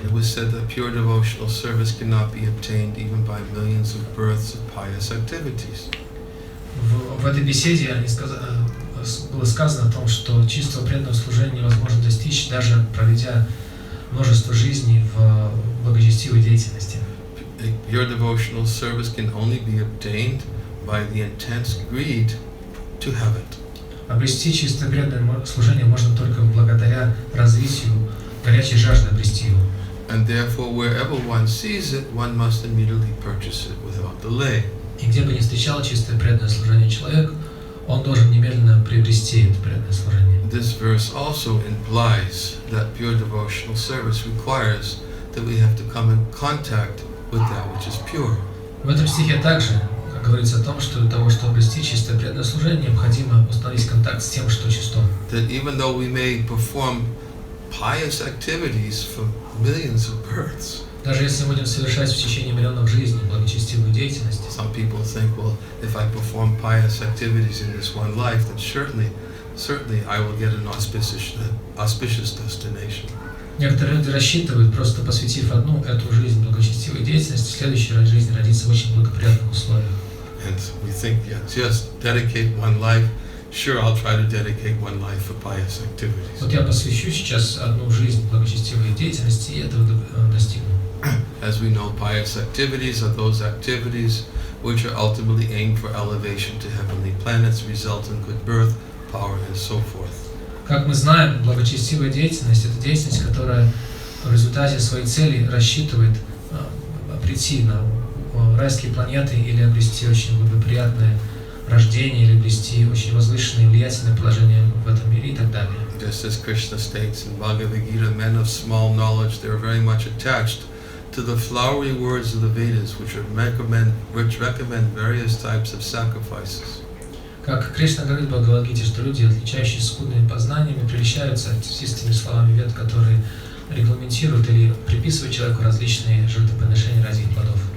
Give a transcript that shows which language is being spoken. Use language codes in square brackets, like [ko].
[en] And it was said that pure devotional service cannot be obtained even by millions of births of pious activities. [ru] В этой беседе было сказано о том, что чистого преданного служения невозможно достичь, даже проведя множество жизней в благочестивой деятельности. [en] Pure devotional service can only be obtained by the intense greed to have it. [ru] Обрести чистое преданное служение можно только благодаря развитию горячей жажды обрести его. [en] And therefore, wherever one sees it, one must immediately purchase it without delay. [ru] И где бы ни встречал чистое преданное служение человек, он должен немедленно приобрести это преданное служение. [en] This verse also implies that pure devotional service requires that we have to come in contact with that which is pure. [ru] В этом стихе также говорится о том, что для того, чтобы обрести чистое преданное служение, необходимо установить контакт с тем, что чисто. [en] That even though we may perform pious activities for millions of births, [ru] даже если мы будем совершать в течение миллионов жизней благочестивую деятельность, [en] some people think, well, if I perform pious activities in this one life, then certainly I will get an auspicious destination. [ru] Некоторые люди рассчитывают, просто посвятив одну эту жизнь благочестивой деятельности, следующая жизнь родится в очень благоприятных условиях. [en] And we think, yeah, just dedicate one life. Sure, I'll try to dedicate one life for pious activities. [ru] Вот я посвящу сейчас одну жизнь благочестивой деятельности и этого достигну. [en] As we know, pious activities are those activities which are ultimately aimed for elevation to heavenly planets, result in good birth, power, and so forth. [ru] Как мы знаем, благочестивая деятельность – это деятельность, которая в результате своей цели рассчитывает прийти на райские планеты или обрести очень благоприятное рождение, или обрести очень возвышенное и влиятельное положение в этом мире и так далее. [en] Just as Krishna states in Bhagavad-Gita, men of small knowledge, they are very much attached to the flowery words of the Vedas, which recommend various types of sacrifices. [ru] Как Кришна говорит в Бхагавад-Гите, что люди, отличающиеся скудными познаниями, прельщаются цветистыми словами вед, которые регламентируют или приписывают человеку различные жертвоприношения ради их плодов.